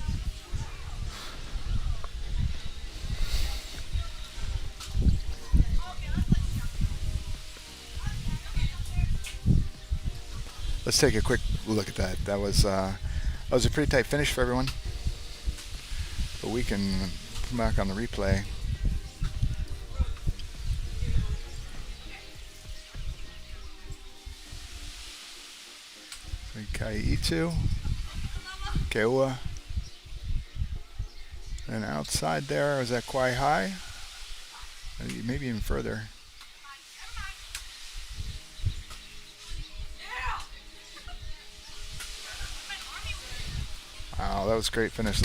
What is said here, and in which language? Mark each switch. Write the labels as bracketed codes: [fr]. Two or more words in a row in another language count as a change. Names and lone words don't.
[en] Let's take a quick look at that. That was a pretty tight finish for everyone. But we can looking back on the replay. ʻEhitu, KEAWE, and outside there is that Kawaihae, maybe even further. Wow, that was a great finish.